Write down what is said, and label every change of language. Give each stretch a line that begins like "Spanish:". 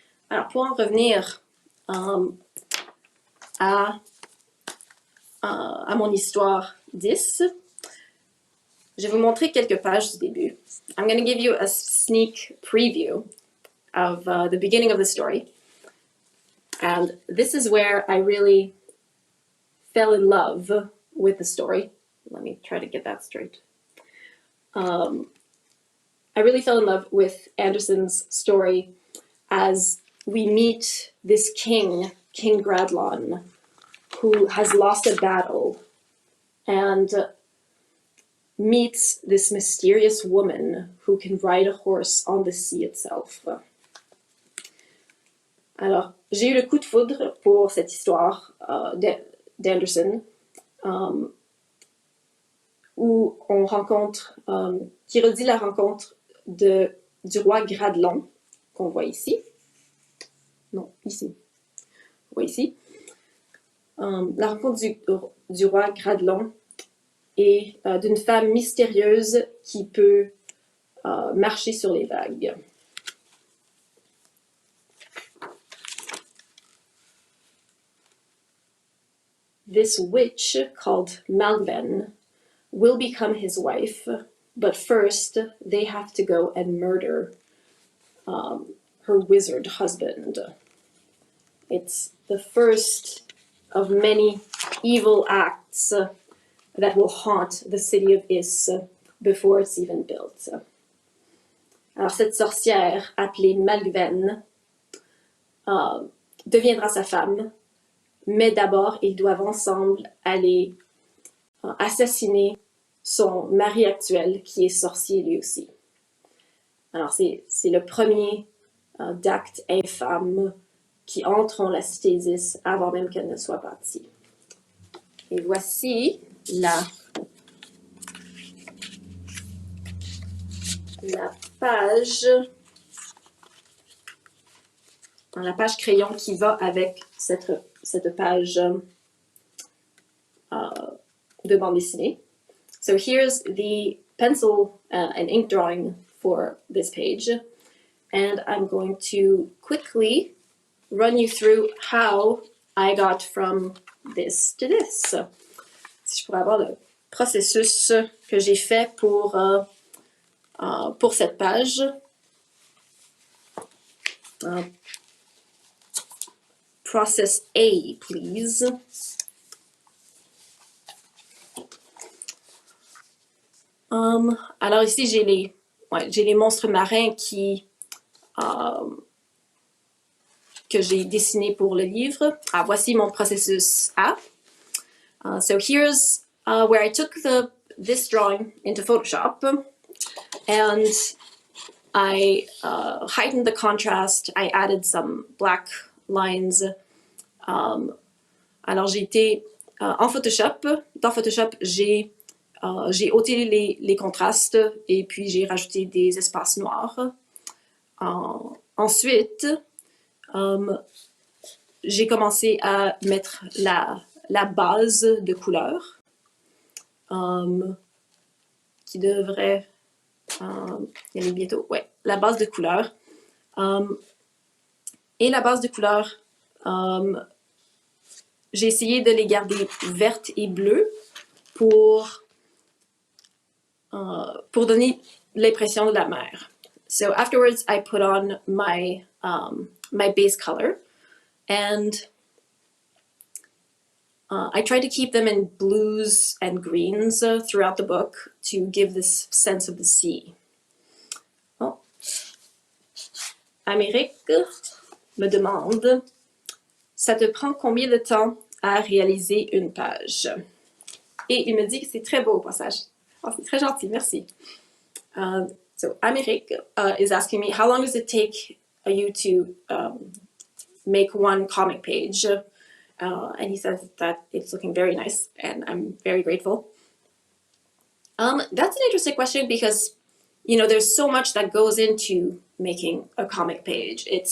French: Alors, pour en revenir à mon histoire 10, je vais vous montrer quelques pages du début.
English: I'm going to give you a sneak preview of the beginning of the story. And this is where I really fell in love with the story. Let me try to get that straight. I really fell in love with Anderson's story as we meet this king, King Gradlon, who has lost a battle and meets this mysterious woman who can ride a horse on the sea itself.
French: Alors, j'ai eu le coup de foudre pour cette histoire d'Anderson, où on rencontre, qui redit la rencontre du roi Gradlon, qu'on voit ici. Non, ici. On voit ici. La rencontre du roi Gradlon et d'une femme mystérieuse qui peut marcher sur les vagues.
English: This witch, called Malven, will become his wife, but first they have to go and murder her wizard husband. It's the first of many evil acts that will haunt the city of Is before it's even built.
French: Alors cette sorcière appelée Malven deviendra sa femme, mais d'abord ils doivent ensemble aller assassiner son mari actuel qui est sorcier lui aussi. Alors c'est le premier d'actes infâmes qui entrent en la cité d'Is avant même qu'elle ne soit bâtie. Et voici la page crayon qui va avec cette page de bande dessinée.
English: So here's the pencil and ink drawing for this page. And I'm going to quickly run you through how I got from this to this.
French: Si je pourrais avoir le processus que j'ai fait pour cette page.
English: Process A, please.
French: Alors ici, j'ai les monstres marins que j'ai dessinés pour le livre. Voici mon processus A.
English: So here's where I took this drawing into Photoshop and I heightened the contrast. I added some black lines.
French: Alors j'ai été en Photoshop. Dans Photoshop, j'ai ôté les contrastes et puis j'ai rajouté des espaces noirs. Ensuite, j'ai commencé à mettre la base de couleur qui devrait y aller bientôt. Ouais, la base de couleur. Et la base de couleur, j'ai essayé de les garder vertes et bleues pour donner l'impression de la mer.
English: So afterwards, I put on my base color, and I tried to keep them in blues and greens throughout the book to give this sense of the sea. Oh.
French: Amérique me demande, ça te prend combien de temps à réaliser une page? Et il me dit que c'est très beau au passage. Oh, c'est très gentil, merci.
English: So Amérique is asking me, how long does it take you to make one comic page? And he says that it's looking very nice, and I'm very grateful. That's an interesting question because, you know, there's so much that goes into making a comic page.